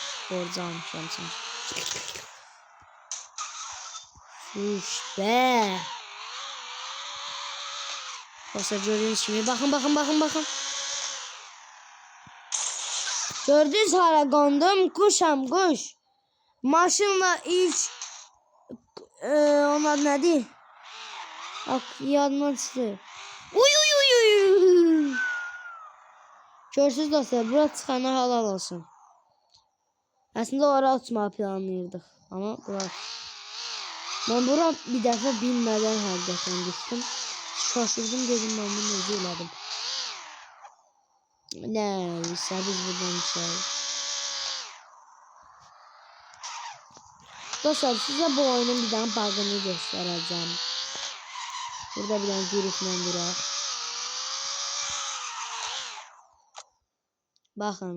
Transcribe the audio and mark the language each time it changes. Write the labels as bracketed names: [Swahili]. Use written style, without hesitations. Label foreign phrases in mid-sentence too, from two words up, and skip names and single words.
[Turkish] Borcu almışam sana. Be. Dostlar gördüğünüz gibi bakın. [Azerbaijani] Gördünüz hala qandım. Kuş. Maşınla ilk onlar nədir? Yadımdan çıxdı. Uy. Görsünüz dostlar, bura çıxana halal olsun. Aslında oraya uçmağı planlayırdık. [Turkish] Ama bura. [Azerbaijani] Ben bura bir dəfə bilmədən həqiqətən düşdüm. [Turkish] Şaşırdım dedim ben bunu [Azerbaijani] necə elədim. [Turkish] Neyse biz buradan şey. Dostlar size bu oyunun bir tane bug'ını göstereceğim. Burada bir tane girifle durar. Bakın.